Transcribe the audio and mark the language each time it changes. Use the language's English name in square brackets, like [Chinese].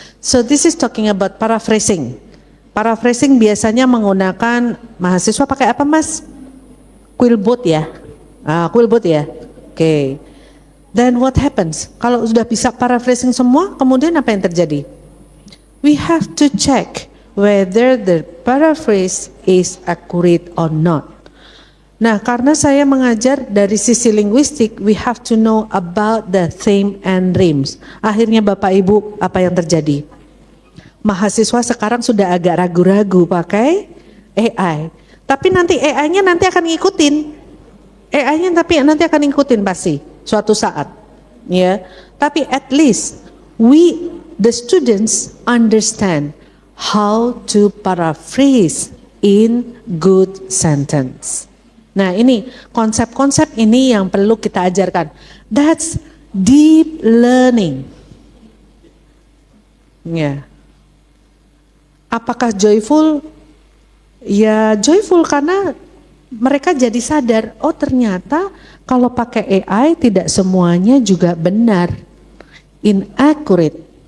[English] So this is talking about paraphrasing. [Indonesian] Paraphrasing biasanya menggunakan mahasiswa pakai apa Mas? Quillbot ya? Quillbot ya? Oke. [English] Then what happens? [Indonesian] Kalau sudah bisa paraphrasing semua, kemudian apa yang terjadi? [English] We have to check whether the paraphrase is accurate or not. [Indonesian] Nah, karena saya mengajar dari sisi linguistik, [English] we have to know about the theme and rhymes. [Indonesian] Akhirnya Bapak Ibu, apa yang terjadi? Mahasiswa sekarang sudah agak ragu-ragu pakai AI. Tapi nanti AI-nya nanti akan ngikutin. AI-nya tapi nanti akan ngikutin pasti suatu saat. Ya. [English] Tapi at least the students understand how to paraphrase in good sentence. [Indonesian] Nah, ini konsep-konsep ini yang perlu kita ajarkan. [English] That's deep learning. [Indonesian] Ya. Apakah joyful? Ya, joyful karena mereka jadi sadar, oh ternyata kalau pakai AI tidak semuanya juga benar, inaccurate.